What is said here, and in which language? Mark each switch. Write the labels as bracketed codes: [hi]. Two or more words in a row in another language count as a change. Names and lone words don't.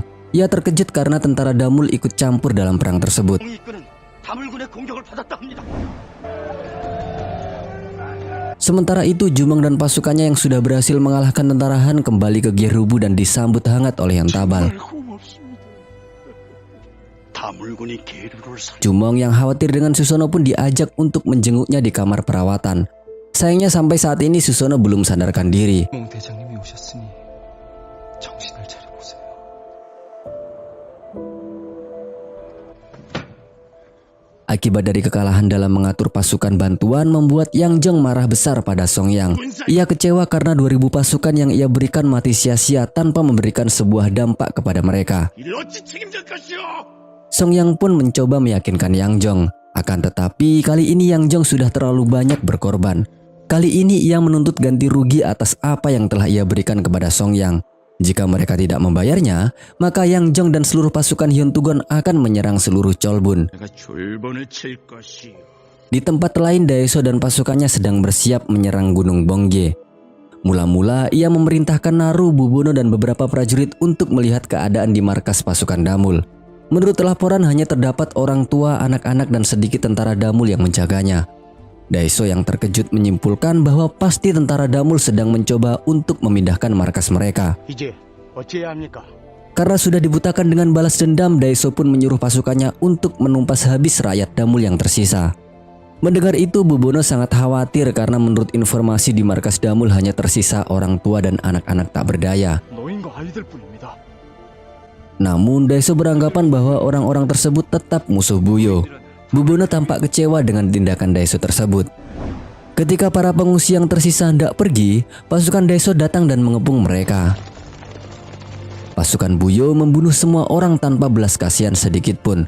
[id] Ia terkejut karena tentara Damul ikut campur dalam perang tersebut. [ko] 이끄는 다물군의 공격을 받았다 합니다. [id] Sementara itu Jumong dan pasukannya yang sudah berhasil mengalahkan tentara Han kembali ke Gerubu dan disambut hangat oleh Yontabal. [ko] 다물군이 계류를 살. [id] Jumong yang khawatir dengan Susono pun diajak untuk menjenguknya di kamar perawatan. Sayangnya sampai saat ini Susono belum sadarkan diri. [ko] 몽 대장님이 오셨으니 정신을 차려보세요. [id] Akibat dari kekalahan dalam mengatur pasukan bantuan membuat Yang Jong marah besar pada Songyang. Ia kecewa karena 2000 pasukan yang ia berikan mati sia-sia tanpa memberikan sebuah dampak kepada mereka. [ko] 이를 어찌 책임질 것이오? [id] Songyang pun mencoba meyakinkan Yang Jong. Akan tetapi kali ini Yang Jong sudah terlalu banyak berkorban. Kali ini ia menuntut ganti rugi atas apa yang telah ia berikan kepada Songyang. Jika mereka tidak membayarnya, maka Yang Jong dan seluruh pasukan Hyuntugon akan menyerang seluruh Cholbun. [ko] 내가 졸본을 칠 것이오. [id] Di tempat lain, Daeso dan pasukannya sedang bersiap menyerang Gunung Bongge. Mula-mula ia memerintahkan Naru, Bubono dan beberapa prajurit untuk melihat keadaan di markas pasukan Damul. Menurut laporan hanya terdapat orang tua, anak-anak dan sedikit tentara Damul yang menjaganya. Daeso yang terkejut menyimpulkan bahwa pasti tentara Damul sedang mencoba untuk memindahkan markas mereka. [ko] 이제 어찌해야 합니까? [id] Karena sudah dibutakan dengan balas dendam, Daeso pun menyuruh pasukannya untuk menumpas habis rakyat Damul yang tersisa. Mendengar itu, Bubono sangat khawatir karena menurut informasi di markas Damul hanya tersisa orang tua dan anak-anak tak berdaya. [ko] 노인과 아이들뿐입니다. [id] Namun Daeso beranggapan bahwa orang-orang tersebut tetap musuh Buyo. Bubono tampak kecewa dengan tindakan Daeso tersebut. Ketika para pengungsi yang tersisa hendak pergi, pasukan Daeso datang dan mengepung mereka. Pasukan Buyo membunuh semua orang tanpa belas kasihan sedikit pun.